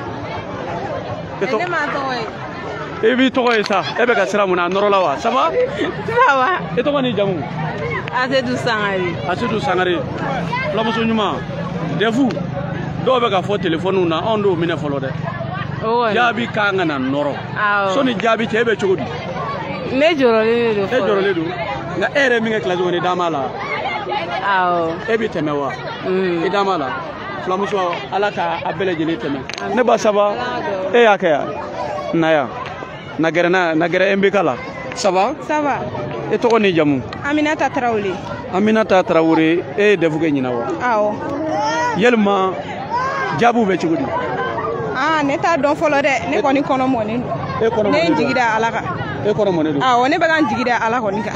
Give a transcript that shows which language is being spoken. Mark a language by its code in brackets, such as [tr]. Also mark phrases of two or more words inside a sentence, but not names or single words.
[bm] ne m'a tɔgɔ ye e b'i tɔgɔ ye sa e bɛ ka sira mun na a nɔrɔ la wa [fr] ça va [bm] e tɔgɔ ni jamu Asedu Sangare Asedu Sangare fulamuso ɲuman defu dɔw bɛ ka fɔ téléphone na anw d'o minɛ fɔlɔ dɛ jaabi kan ka na nɔrɔ sɔni jaabi cɛ e bɛ cogo di ne jɔrɔlen don e jɔrɔlen don nka e yɛrɛ min kɛ classe kɔnɔ i da m'a la e bɛ tɛmɛ wa i da m'a la fulamuso Ala ka a bɛɛ lajɛlen tɛmɛ ne ba saba e y'a kɛ yan na yan na gɛrɛ MBK la [fr] ça va [bm] e tɔgɔ ni jamu Aminata Tarawele Aminata Tarawele e ye defu kɛ ɲinan wa awɔ yalima jaabiw bɛ cogo di ne t'a dɔn fɔlɔ dɛ ne kɔni kɔnɔ mɔnen don ne ye n jigi da Ala kan e kɔnɔ mɔnen don awɔ ne bɛ ka n jigi da Ala kɔni kan